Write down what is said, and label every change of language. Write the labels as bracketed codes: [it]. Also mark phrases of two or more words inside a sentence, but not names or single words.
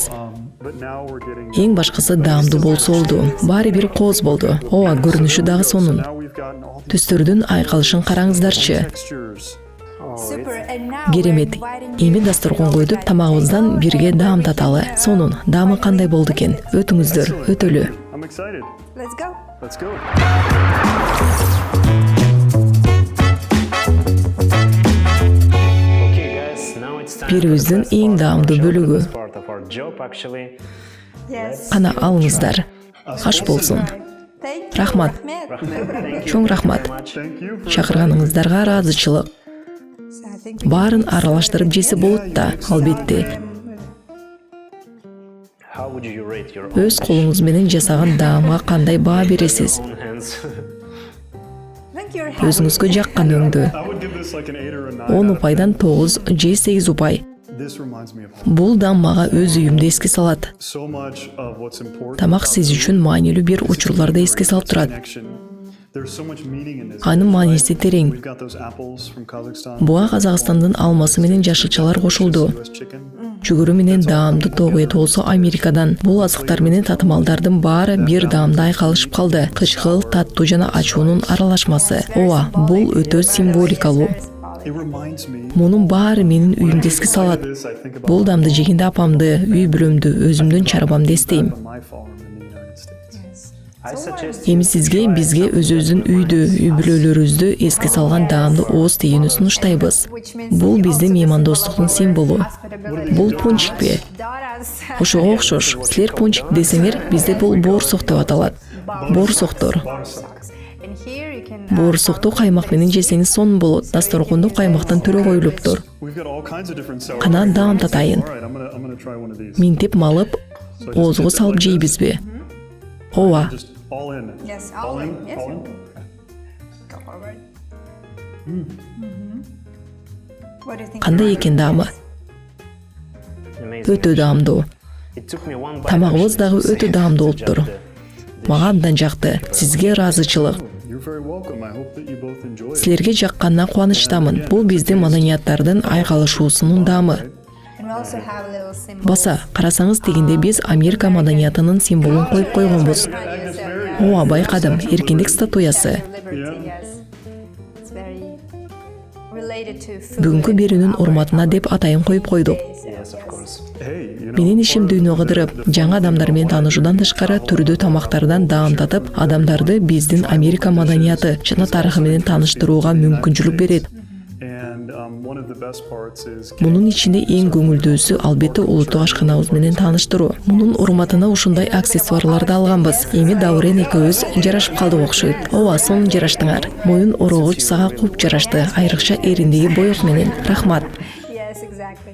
[ky] Эң башкысы даамдуу болсо болду. Баары бир кооз болду. Ооба, көрүнүшү дагы сонун. Түстөрдүн айкалышын караңыздарчы. Керемет. Эми дасторкон койдуп, тамагыбыздан бирге даамдаталы. Сонун, даамы кандай болду экен? Өтүңүздөр, өтөлү. [en] Let's go. [ky] Бирибиздин эң даамдуу бөлүгү. Кана алыңыздар. Аш болсун. [en] Thank you. [ky] Рахмат. Чоң рахмат. [en] Thank you for [ky] Шақырғаныңыздарга ыраазычылык. [en] So I think [ky] Барын аралаштырып жесе болот да, албетте. [en] How would you rate your [ky] Өз колуңуз менен жасаган даамга кандай баа бересиз? [en] own hands? I think you're happy. [ky] Өзүңүзгө жаккан өңдү. [en] I would give this like an 8 or a 9. [ky] 10 упайдан 9 же 8 упай. [en] This reminds me of home. [ky] Бул даам мага өз үйүмдү эске салат. [en] So much of what's important. [ky] Тамак сиз үчүн маанилүү бир учурларды эске салып турат. [en] Connection. There's so much meaning in this. [ky] Анын мааниси терең. [en] We've got those apples from Kazakhstan. [ky] Буга Казакстандын алмасы менен жашылчалар кошулду. [en] US chicken. [ky] Жүгүрү менен даамды тогу эт болсо Америкадан. Бул азыктар менен татымалдардын баары бир даамда айкалышып калды. Кычкыл, таттуу жана ачуунун аралашмасы. Ооба, бул өтө символикалуу. [en] It reminds me. [ky] Мунун баары менин үйүмдү эске салат. [en] This I think about [ky] Бул даамды жегенде апамды, үй бүлөмдү, өзүмдүн чарбамды эстейм. [en] my farm in the United States. I suggest [ky] Эми сизге бизге өзүбүздүн үйдү, үй бүлөлөрүбүздү эске салган даамды ооз тийүүнү сунуштайбыз. Бул биздин меймандостуктун символу. Бул пончикпи? Ошого окшош. Силер пончик десеңер, бизде бул боорсок деп аталат. Боорсоктор. Боорсокту каймак менен жесеңиз сонун болот. Дасторкондо каймактан түрө коюлуптур. [en] We've got all kinds of different sour [ky] Кана [en] creams. [ky] даам татайын. [en] All right, I'm gonna try one of these. [ky] Минтип малып, оозго салып жейбизби? Ооба. [en] Just all in. Yes, All all in. in. Yes. All in. Go forward. What do you think? [ky] Кандай экен даамы? [en] amazing. [ky] Өтө даамдуу. [en] It took me one bite [ky] Тамагыбыз [en] actually [ky] дагы [en] to say [ky] өтө даамдуу [en] it's [ky] болуптур. [en] just the [ky] Мага абдан жакты. Сизге ыраазычылык. [en] You're very welcome. I hope that you both enjoy it. [ky] Силерге жакканына кубанычтамын. Бул биздин маданияттардын айкалышуусунун даамы. [en] And we also have a little symbol. [ky] Баса, карасаңыз дегенде биз Америка маданиятынын символун коюп койгонбуз. Ооба, байкадым. Эркиндик статуясы. [en] Liberty, yes. It's very related to food. [ky] Бүгүнкү берүүнүн урматына деп атайын коюп койдук. [en] yes, of course. Hey, you know, [ky] Менин ишим дүйнө кыдырып, жаңы адамдар менен таанышуудан тышкары түрдүү тамактардан даам татып, адамдарды биздин Америка маданияты жана тарыхы менен тааныштырууга мүмкүнчүлүк берет. [en] and one of the best parts is [ky] Мунун ичинде эң көңүлдүүсү албетте улуттук ашканабыз менен тааныштыруу. Мунун урматына ушундай аксессуарларды алганбыз. Эми Даурен экөөбүз жарашып калдык окшойт. Ооба, сонун жараштыңар. Моюн орогуч сага куп жарашты, айрыкча эриндеги боек менен. Рахмат. [en] Yes, exactly.